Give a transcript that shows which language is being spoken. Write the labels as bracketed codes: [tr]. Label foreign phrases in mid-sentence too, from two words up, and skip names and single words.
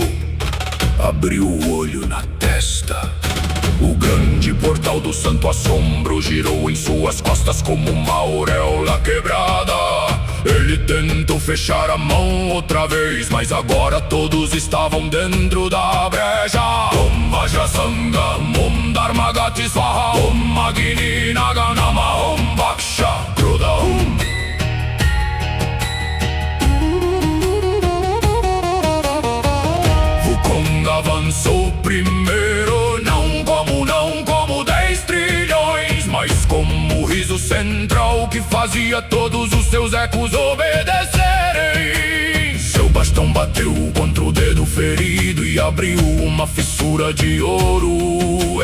[pt] Abriu o olho na testa. O grande portal do santo assombro girou em suas costas como uma auréola quebrada. Ele tentou fechar a mão outra vez, mas agora todos estavam dentro da breja. Om Vajrasanga, Om Dharmagati Swaha, Om Agni Naganama, Om Vaksha Krodha Om. Wukong avançou primeiro, não como 10 trilhões, mas como o riso central que fazia todos os seus ecos obedecerem. Seu bastão bateu contra o dedo ferido e abriu uma fissura de ouro.